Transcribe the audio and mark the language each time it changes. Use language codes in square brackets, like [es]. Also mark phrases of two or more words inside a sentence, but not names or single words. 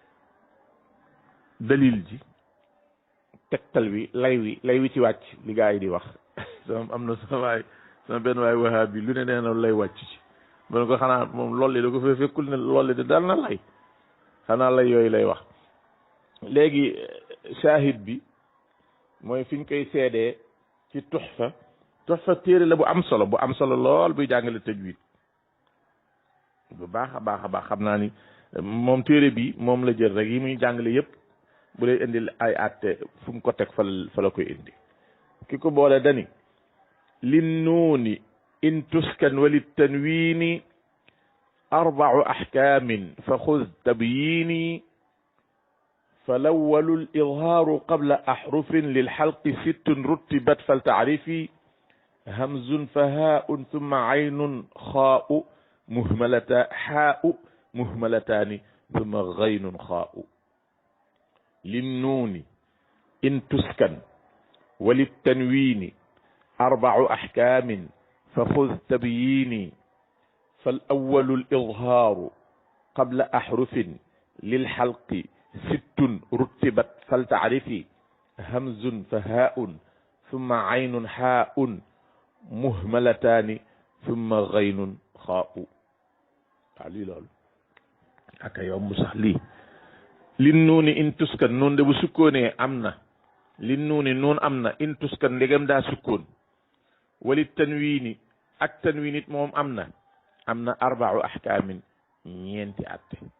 [wo] dalil ji tegtal wi lay wi ci wàcc li gaa yi di wax sama am na sama benn waay wahabi lu ne nee na lay wàcc ci man ko xanaa moom loolu da ko fee fekkul ne loolu de dal na lay xanaa lay yooyu lay wax léegi shahid bi mooy fi ñu koy seedee ci tuxfa téere la bu am solo lool buy jàngale tajwid bu baax a baax xam naa ni moom téere bi moom la jël rek yi muy jàngale yépp bu lay indil ay àtte fu mu ko teg fa la koy indi ki ko boole dani [ar] للنون إن تسكن وللتنوين أربع أحكام فخذ تبييني فالأول الإظهار قبل أحرف للحلق ست رتبت فلتعرف همز فهاء ثم عين خاء حاء مهملتان ثم غين خاء للنون إن تسكن وللتنوين أربع أحكام فخذ تبييني فالأول الإظهار قبل أحرف للحلق ست رتبت فلتعرف همز فهاء ثم عين حاء مهملتان ثم غين خاء [wo] waaw lii loolu aka yomb sax lii [ar] للنون إن تسكن [wo] noonu de bu sukkoonee am na [ar] للنون [wo] noonu am na [ar] إن تسكن [wo] ndegam daa sukkoon [ar] وللتنوين [wo] ak tanwiin it moom am na [ar] أربع أحكام [wo] ñeenti atte